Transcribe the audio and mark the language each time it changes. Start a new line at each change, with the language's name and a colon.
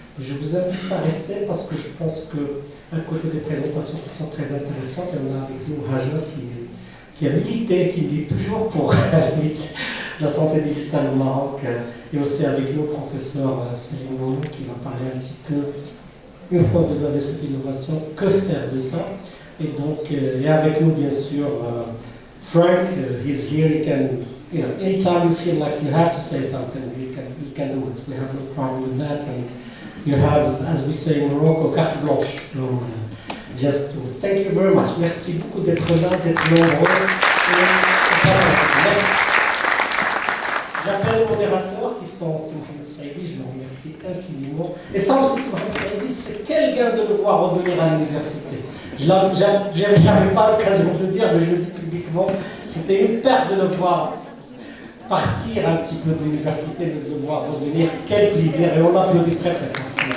French: Je vous invite à rester parce que je pense qu'à côté des présentations qui sont très intéressantes, on a avec nous Hajar qui a milité, qui milite toujours pour la santé digitale au Maroc, et aussi avec nous professeur Salim Boulou qui va parler un petit peu, une fois que vous avez cette innovation, que faire de ça. Et donc, et avec nous bien sûr Frank,
English: he's here, he can, you know, anytime you feel like you have to say something, you can do it. We have no problem with that. And you have, as we say in Morocco, carte blanche. So, just to thank you very much.
French: Merci beaucoup d'être là, d'être nombreux. Merci. J'appelle les modérateurs qui sont Mohamed Saïdi, je le remercie infiniment. Et ça aussi, Mohamed Saïdi, c'est quel gain de le voir revenir à l'université. Je n'avais pas l'occasion de le dire, mais je le dis publiquement, c'était une perte de le voir partir un petit peu de l'université, de le voir revenir. Quel plaisir, et on applaudit très très fort.